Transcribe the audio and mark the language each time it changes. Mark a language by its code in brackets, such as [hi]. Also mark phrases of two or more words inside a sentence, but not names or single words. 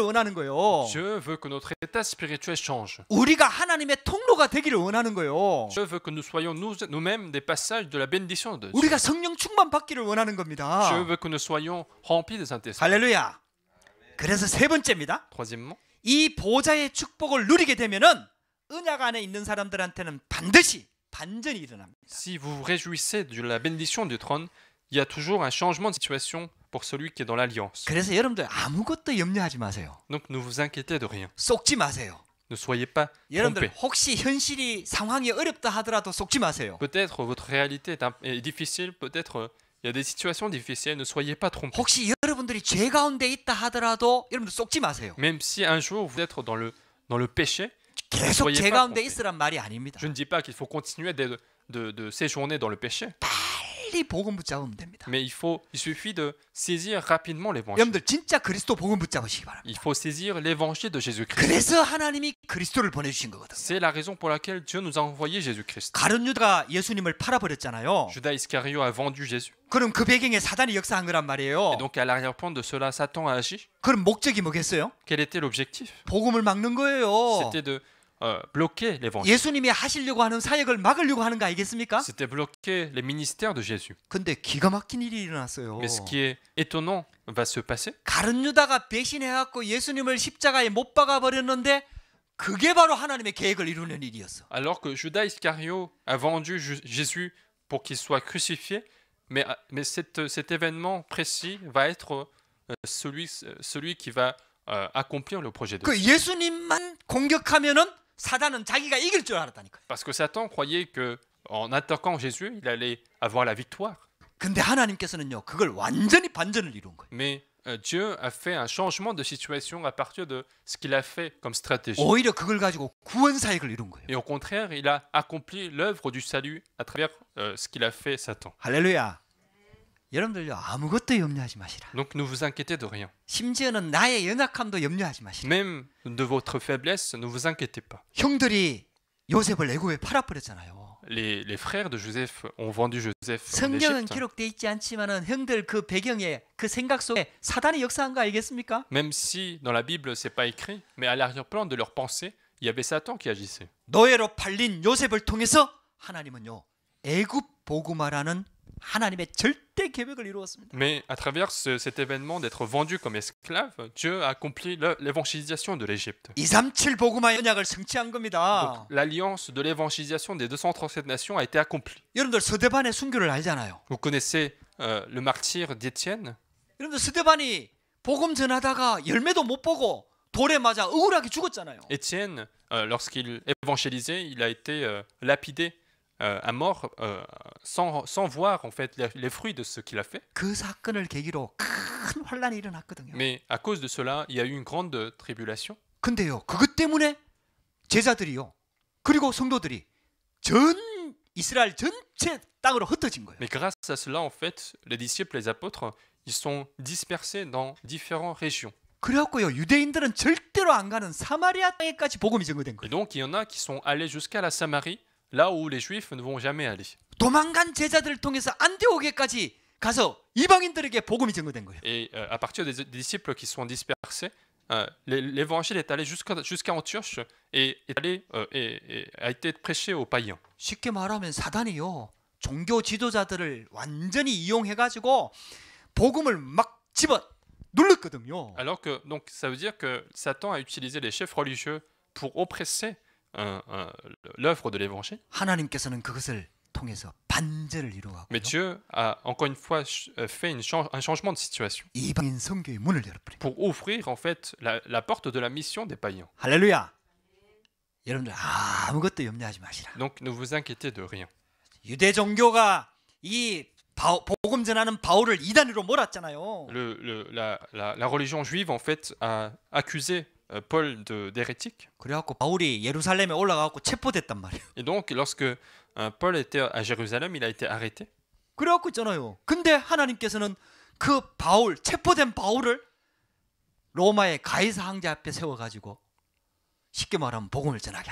[fr] Dieu veut que notre état spirituel spirituel change. [ko] 우리가 하나님의 통로가 되기를 원하는 거예요. [fr] Dieu veut que nous soyons nous-mêmes des passages de la bénédiction de Dieu. [ko] 우리가 성령 충만 받기를 원하는 겁니다. [fr] Dieu veut que nous soyons remplis des Saint-Esprit. [ko] 할렐루야. 그래서 세 번째입니다. [fr] Troisièmement, [ko] 이 보좌의 축복을 누리게 되면은 언약 안에 있는 사람들한테는 반드시 반전이 일어납니다. [fr] si vous vous réjouissez de la bénédiction du trône, il y a toujours un changement de situation pour celui qui est dans l'alliance. [ko] 그래서 여러분들 아무것도 염려하지 마세요. [fr] Donc ne vous inquiétez de rien. [ko] 속지 마세요. [fr] Ne soyez pas [ko] 여러분들 [fr] trompés. [ko] 혹시 현실이 상황이 어렵다 하더라도 속지 마세요. [fr] Peut-être votre réalité est difficile, peut-être il y a des situations difficiles, ne soyez pas trompés. [ko] 혹시 여러분들이 죄 가운데 있다 하더라도 여러분들 속지 마세요. [fr] Même si un jour vous êtes dans le péché, [ko] 계속 [fr] soyez [ko] 죄 [fr] pas [ko] 가운데 [fr] trompés. [ko] 있으란 말이 아닙니다. [fr] Je ne dis pas qu'il faut continuer de séjourner dans le péché, [ko] 빨리 복음 붙잡으면 됩니다. [fr] mais il suffit de saisir rapidement l'évangile. [ko] 여러분들 진짜 그리스도 복음 붙잡으시기 바랍니다. [fr] Il faut saisir l'évangile de Jésus-Christ. [ko] 그래서 하나님이 그리스도를 보내주신 거거든요. [fr] C'est la raison pour laquelle Dieu nous a envoyé Jésus-Christ. [ko] 가룟 유다가 예수님을 팔아버렸잖아요. [fr] Judas Iscariot a vendu Jésus. [ko] 그럼 그 배경에 사단이 역사한 거란 말이에요. [fr] Et donc à l'arrière-plan de cela, Satan a agi. [ko] 그럼 목적이 뭐겠어요? [fr] Quel était l'objectif? [ko] 복음을 막는 거예요. [fr] C'était de bloquer l'évangile. [ko] 예수님이 하시려고 하는 사역을 막으려고 하는 거 아니겠습니까? [fr] C'était bloquer les ministères de Jésus. [ko] 근데 기가 막힌 일이 일어났어요. [fr] Mais ce qui est étonnant va se passer. [ko] 가룟 유다가 배신해갖고 예수님을 십자가에 못 박아 버렸는데 그게 바로 하나님의 계획을 이루는 일이었어. [fr] Alors que Judas Iscariot a vendu Jésus pour qu'il soit crucifié, mais cet événement précis va être celui qui va accomplir le projet de Dieu. [ko] 그 예수님만 공격하면은 사단은 자기가 이길 줄 알았다니까요. [fr] Parce que Satan croyait que en attaquant Jésus, il allait avoir la victoire. [ko] 근데 하나님께서는요 그걸 완전히 반전을 이룬 거예요. [fr] Mais Dieu a fait un changement de situation à partir de ce qu'il a fait comme stratégie. [ko] 오히려 그걸 가지고 구원 사역을 이룬 거예요. [fr] Et au contraire, il a accompli l'œuvre du salut à travers ce qu'il a fait Satan. [ko] 할렐루야. 여러분들요 아무것도 염려하지 마시라. [fr] Donc ne vous inquiétez de rien. [ko] 심지어는 나의 연약함도 염려하지 마시라. [fr] Même de votre faiblesse, ne vous inquiétez pas. [ko] 형들이 요셉을 애굽에 팔아버렸잖아요. [fr] Les frères de Joseph ont vendu Joseph en [ko] 성경은 [fr] Égypte. [ko] 기록되어 있지 않지만은 형들 그 배경에 그 생각 속에 사단이 역사한 거 알겠습니까? [fr] Même si dans la Bible c'est pas écrit, mais à l'arrière-plan de leurs pensées, il y avait Satan qui agissait. [ko] 노예로 팔린 요셉을 통해서 하나님은요 애굽 복음화라는 하나님의 절대 계획을 이루었습니다. [fr] Mais à travers cet événement d'être vendu comme esclave, Dieu a accompli l'évangélisation de l'Égypte. [ko] 237 복음화 언약을 성취한 겁니다. [fr] Donc l'alliance de l'évangélisation des 237 nations a été accomplie. [ko] 여러분들 스데반의 순교를 알잖아요. [fr] Vous connaissez le martyre d'Étienne. [ko] 여러분들 스데반이 복음 전하다가 열매도 못 보고 돌에 맞아 억울하게 죽었잖아요. [fr] Étienne, lorsqu'il évangélisait, il a été lapidé à mort sans voir en fait les fruits de ce qu'il a fait. [ko] 그 사건을 계기로 큰 환란이 일어났거든요. [fr] Mais à cause de cela, il y a eu une grande tribulation. [ko] 근데요, 그것 때문에 제자들이요, 그리고 성도들이 전 이스라엘 전체 땅으로 흩어진 거예요. [fr] Mais grâce à cela, en fait, les disciples, les apôtres, ils sont dispersés dans différentes régions. [ko] 그래갖고요, 유대인들은 절대로 안 가는 사마리아 땅에까지 복음이 전거된 [fr] Et [ko] 거예요. [fr] donc, il y en a qui sont allés jusqu'à la Samarie, là où les Juifs ne vont jamais aller. [ko] 도망간 제자들을 통해서 안디옥에까지 가서 이방인들에게 복음이 전거된 거예요. [fr] Et à partir des disciples qui sont dispersés, l'évangile est allé jusqu'à Antioche et a été prêché aux païens. [ko] 쉽게 말하면 사단이요, 종교 지도자들을 완전히 이용해가지고 복음을 막 집어 눌렀거든요. [fr] Alors que donc ça veut dire que Satan a utilisé les chefs religieux pour oppresser l'œuvre de l'évangile. [ko] 하나님께서는 그것을 통해서 반전을 [fr] Mais [ko] 이루었고요. [fr] Dieu a encore une fois fait un changement de situation [ko] 이방인 선교의 문을 열어버린. [fr] pour ouvrir en fait la porte de la mission des païens. [ko] 할렐루야. 여러분들 아무것도 염려하지 마시라. [fr] Donc ne vous inquiétez de rien. [ko] 유대 종교가 이 복음 전하는 바울을 이단으로 몰았잖아요. [fr] La religion juive en fait a accusé Paul d'hérétique. [ko] 그래갖고 바울이 예루살렘에 올라가고 체포됐단 말이에요. [fr] Et donc lorsque Paul était à Jérusalem, il a été arrêté. [ko] 그래갖고 있잖아요. 근데 하나님께서는 그 바울, 체포된 바울을 로마의 가이사 황제 앞에 세워가지고 쉽게 말하면 복음을 전하게 한 거예요.